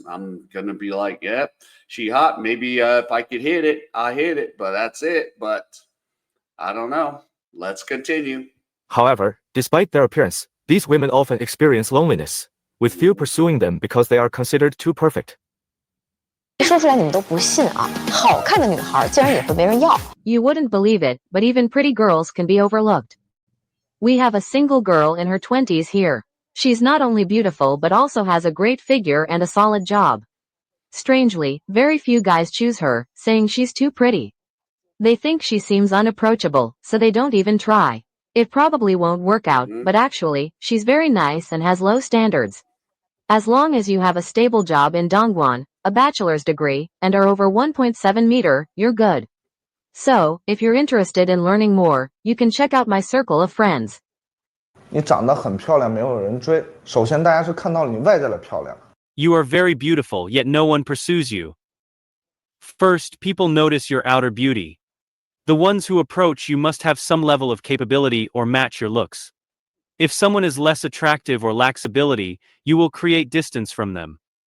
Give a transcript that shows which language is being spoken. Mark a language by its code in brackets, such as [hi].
[en] I'm going to be like, yep, she hot. Maybe if I could hit it, I hit it, but that's it. But I don't know. Let's continue. However, despite their appearance, these women often experience loneliness, with few pursuing them because they are considered too perfect. [zh] 说出来你们都不信啊！好看的女孩竟然也会没人要。 [en] You wouldn't believe it, but even pretty girls can be overlooked. We have a single girl in her 20s here. She's not only beautiful but also has a great figure and a solid job. Strangely, very few guys choose her, saying she's too pretty. They think she seems unapproachable, so they don't even try. It probably won't work out, but actually, she's very nice and has low standards. As long as you have a stable job in Dongguan, a bachelor's degree, and are over 1.7 meter, you're good. So, if you're interested in learning more, you can check out my circle of friends. [zh] 你长得很漂亮，没有人追。首先，大家是看到你外在的漂亮。 [en] You are very beautiful, yet no one pursues you. First, people notice your outer beauty. The ones who approach you must have some level of capability or match your looks. If someone is less attractive or lacks ability, you will create distance from them.